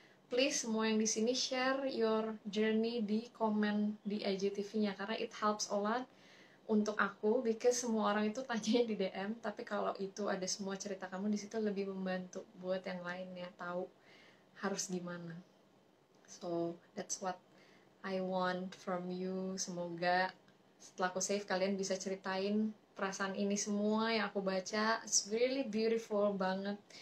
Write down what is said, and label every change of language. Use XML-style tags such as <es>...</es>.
<id>Please semua yang di sini</id> <en>share your journey</en> <id>di komen di IGTV-nya, karena</id> <en>it helps a lot</en> <id>untuk aku, because semua orang itu tanyanya di DM, tapi kalau itu ada semua cerita kamu di situ lebih membantu buat yang lainnya tahu harus gimana.</id> <en>So that's what I want from you.</en> <id>Semoga setelah aku save kalian bisa ceritain perasaan ini semua yang aku baca.</id> <en>It's really beautiful</en> <id>banget.</id>